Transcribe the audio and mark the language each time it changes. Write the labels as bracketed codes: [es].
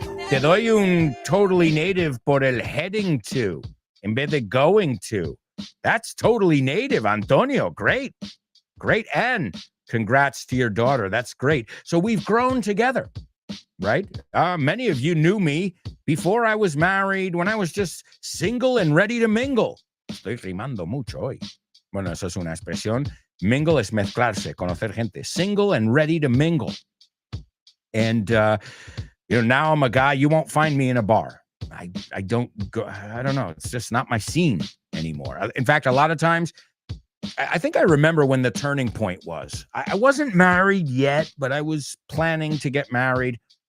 [es] Te doy un totally native por el heading to en vez de going to. [en] That's totally native, Antonio. Great. Great. And congrats to your daughter. That's great. So we've grown together. Right? Many of you knew me before I was married, when I was just single and ready to mingle. [es] Estoy rimando mucho hoy. Bueno, eso es una expresión. Mingle es mezclarse, conocer gente. [en] Single and ready to mingle. And, now I'm a guy, you won't find me in a bar. I don't go, I don't know. It's just not my scene anymore. In fact, a lot of times, I think I remember when the turning point was. I wasn't married yet, but I was planning to get married.